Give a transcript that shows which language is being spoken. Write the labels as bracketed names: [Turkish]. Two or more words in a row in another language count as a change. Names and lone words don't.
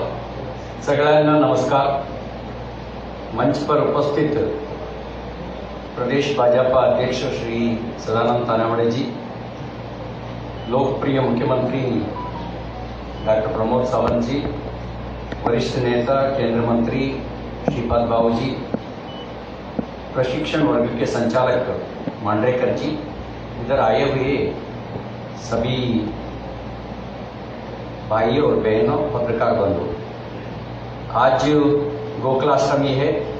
[Marathi] सगळ्यांना नमस्कार। [Hindi] मंच पर उपस्थित प्रदेश भाजपा अध्यक्ष श्री सदानंद तानावड़े जी, लोकप्रिय मुख्यमंत्री डॉक्टर प्रमोद सावंत जी, वरिष्ठ नेता केंद्र मंत्री श्रीपाद बाबू जी, प्रशिक्षण वर्ग के संचालक मांडरेकर जी, इधर आए हुए सभी भाइयों और बहनों, पत्रकार बंधु, आज गोकुलाष्टमी है।